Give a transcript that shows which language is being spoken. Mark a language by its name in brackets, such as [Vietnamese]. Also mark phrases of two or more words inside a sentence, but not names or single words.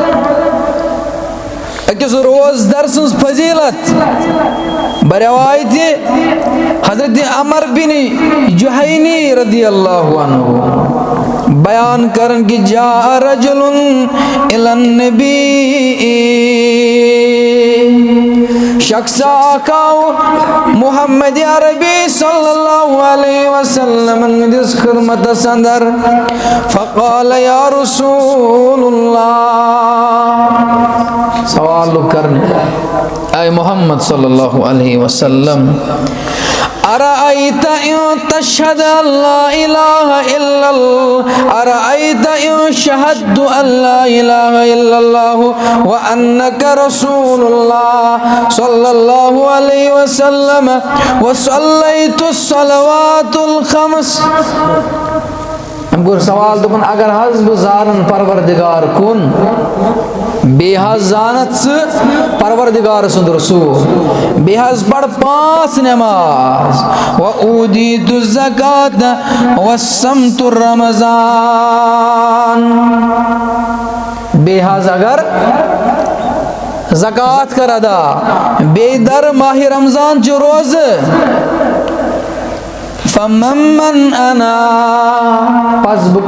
[Kashmiri] أکِس روزدر سٕنٛز فضیٖلت برٮ۪وایتہِ حضرت عمر بن جُہینی رضی اللہ عنہ بیان کرن کہ [Arabic] جاء رجل الی النبی [Kashmiri] شخص اکھ آو محمد عربی [Arabic] صلی اللہ علیہ وسلم [Kashmiri] ہٕنٛدِس خدمتس انٛدر [Arabic] فقال یا رسول اللہ [Kashmiri] سوال کرنے اے [Arabic] محمد صلی اللہ علیہ وسلم ارأیت ان تشہد ان لا الہ الا اللہ ارأیت ان شہدت ان لا الہ الا اللہ وانک رسول اللہ صلی اللہ علیہ وسلم وصلیت الصلوات الخمس [Kashmiri] ہم کو سوال دپن اگر حض بہ زانن پروردگار کن بیٚیہِ حظ زانت ژٕ پروردگار سُنٛد رسول بیٚیہِ حظ پر 5 نماز [Arabic] وأودیت الزکاة وصمت رمضان [Kashmiri] بیٚیہِ حظ اگر زکات کر ادا بیٚیہِ در ماہِ رمضان چہِ روزٕ [Arabic] فمن انا [Kashmiri] پس بہٕ